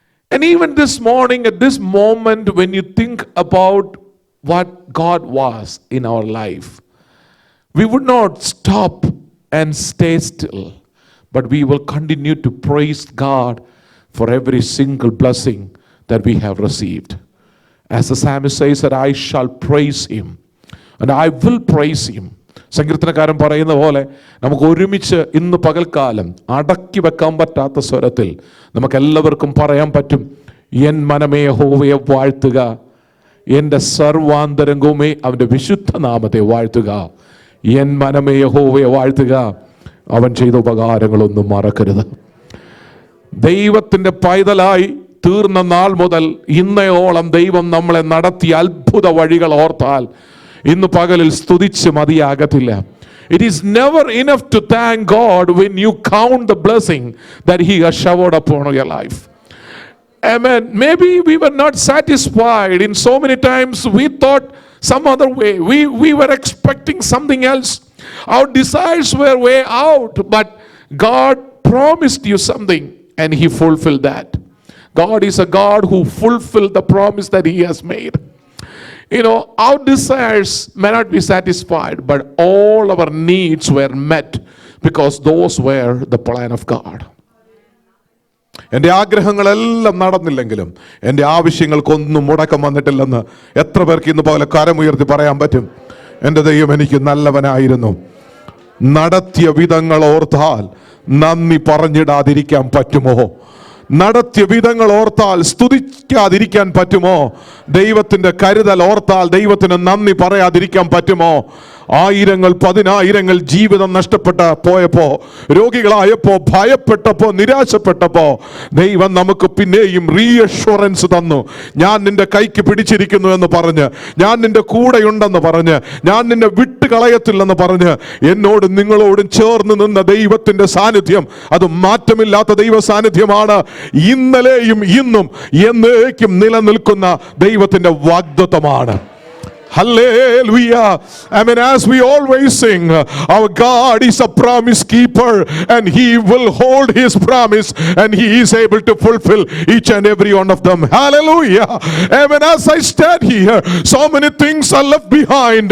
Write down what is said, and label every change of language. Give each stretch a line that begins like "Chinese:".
English: And even this morning, at this moment, when you think about what God was in our life, we would not stop and stay still, but we will continue to praise God for every single blessing that we have received. As the psalmist says that I shall praise Him and I will praise Him.
Malayalam: സങ്കീർത്തനക്കാരൻ പറയുന്ന പോലെ നമുക്ക് ഒരുമിച്ച് ഇന്ന് പകൽക്കാലം അടക്കി വെക്കാൻ പറ്റാത്ത സ്വരത്തിൽ നമുക്കെല്ലാവർക്കും പറയാൻ പറ്റും, എൻ മനമേ യഹോവയെ വാഴ്ത്തുക, എൻ്റെ സർവാന്തരംഗവുമേ അവൻ്റെ വിശുദ്ധ നാമത്തെ വാഴ്ത്തുക. എൻ മനമേ യഹോവയെ വാഴ്ത്തുക, അവൻ ചെയ്ത ഉപകാരങ്ങളൊന്നും മറക്കരുത്. ദൈവത്തിൻ്റെ പൈതലായി തീർന്ന നാൾ മുതൽ ഇന്നയോളം ദൈവം നമ്മളെ നടത്തിയ അത്ഭുത വഴികൾ ഓർത്താൽ ഇന്ന് പകലിൽ സ്തുതിച്ച് മതിയാകത്തില്ല.
English: It is never enough to thank God when you count the blessing that He has showered upon your life. Amen. Maybe we were not satisfied. In so many times we thought some other way. We were expecting something else. Our desires were way out. But God promised you something and He fulfilled that. God is a God who fulfilled the promise that He has made. You know, our desires may not be satisfied, but all our needs were met because those were the plan of God.
Malayalam: എൻ്റെ ആഗ്രഹങ്ങളെല്ലാം നടന്നില്ലെങ്കിലും എൻ്റെ ആവശ്യങ്ങൾക്കൊന്നും മുടക്കം വന്നിട്ടില്ലെന്ന് എത്ര പേർക്ക് ഇന്ന് പോലെ കരമുയർത്തി പറയാൻ പറ്റും? എൻ്റെ ദൈവം എനിക്ക് നല്ലവനായിരുന്നു. നടത്തിയ വിധങ്ങൾ ഓർത്താൽ നന്ദി പറഞ്ഞിടാതിരിക്കാൻ പറ്റുമോ? നടത്തിയ വിധങ്ങൾ ഓർത്താൽ സ്തുതിക്കാതിരിക്കാൻ പറ്റുമോ? ദൈവത്തിൻ്റെ കരുതൽ ഓർത്താൽ ദൈവത്തിന് നന്ദി പറയാതിരിക്കാൻ പറ്റുമോ? ആയിരങ്ങൾ പതിനായിരങ്ങൾ ജീവിതം നഷ്ടപ്പെട്ട പോയപ്പോ, രോഗികളായപ്പോ, ഭയപ്പെട്ടപ്പോ, നിരാശപ്പെട്ടപ്പോ ദൈവം നമുക്ക് പിന്നെയും റീഅഷ്വറൻസ് തന്നു. ഞാൻ നിന്റെ കൈക്ക് പിടിച്ചിരിക്കുന്നു എന്ന് പറഞ്ഞ്, ഞാൻ നിന്റെ കൂടെയുണ്ടെന്ന് പറഞ്ഞ്, ഞാൻ നിന്നെ വിട്ട് കളയത്തില്ലെന്ന് പറഞ്ഞ്, എന്നോടും നിങ്ങളോടും ചേർന്ന് നിന്ന ദൈവത്തിന്റെ സാന്നിധ്യം അത് മാറ്റമില്ലാത്ത ദൈവ സാന്നിധ്യമാണ്. ഇന്നലെയും ഇന്നും എന്നേക്കും നിലനിൽക്കുന്ന ദൈവത്തിന്റെ വാഗ്ദത്തമാണ്.
English: Hallelujah. I mean, as we always sing, our God is a promise keeper and He will hold His promise and He is able to fulfill each and every one of them. Hallelujah. I mean, as I stand here, so many things are left behind.